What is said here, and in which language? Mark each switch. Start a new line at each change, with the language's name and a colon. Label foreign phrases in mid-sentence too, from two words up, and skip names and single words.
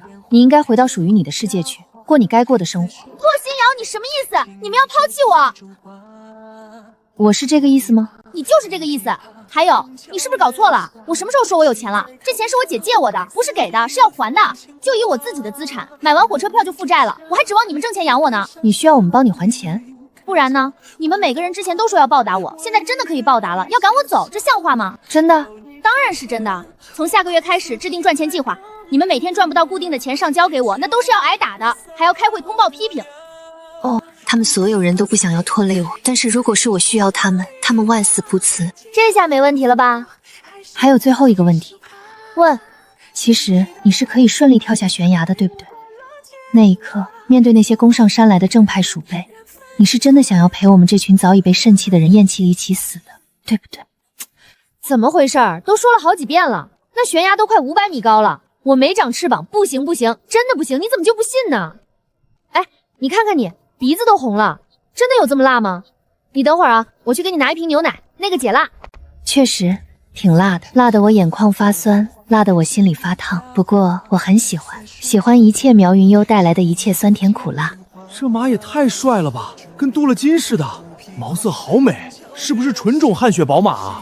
Chinese: 你應該回到屬於你的世界去，過你該過的生活。洛星瑤，你什麼意思？你們要拋棄我？我是這個意思嗎？你就是這個意思。還有，你是不是搞錯了？我什麼時候說我有錢了？這錢是我姐借我的，不是給的，是要還的。就以我自己的資產，買完火車票就負債了，我還指望你們掙錢養我呢。你需要我們幫你還錢？不然呢？你們每個人之前都說要報答我，現在真的可以報答了，要趕我走，這像話嗎？真的？當然是真的。從下個月開始制定賺錢計劃，你們每天賺不到固定的錢上交給我，那都是要挨打的，還要開會通報批評。哦，他們所有人都不想要拖累我，但是如果是我需要他們，他們萬死不辭。這下沒問題了吧？還有最後一個問題，問，其實你是可以順利跳下懸崖的，對不對？那一刻，面對那些攻上山來的正派鼠輩，你是真的想要陪我們這群早已被肾氣的人咽氣一起死的，對不對？怎麼回事？都說了好幾遍了，那懸崖都快500米高了，我沒長翅膀，不行不行，真的不行，你怎麼就不信呢？哎，你看看你，鼻子都紅了，真的有這麼辣嗎？你等會兒啊，我去給你拿一瓶牛奶，那個解辣。確實挺辣的，辣得我眼眶發酸，辣得我心裡發燙。不過我很喜歡一切苗雲幽帶來的一切酸甜苦辣。這馬也太帥了吧，跟鍍了金似的，毛色好美，是不是純種汗血寶馬啊？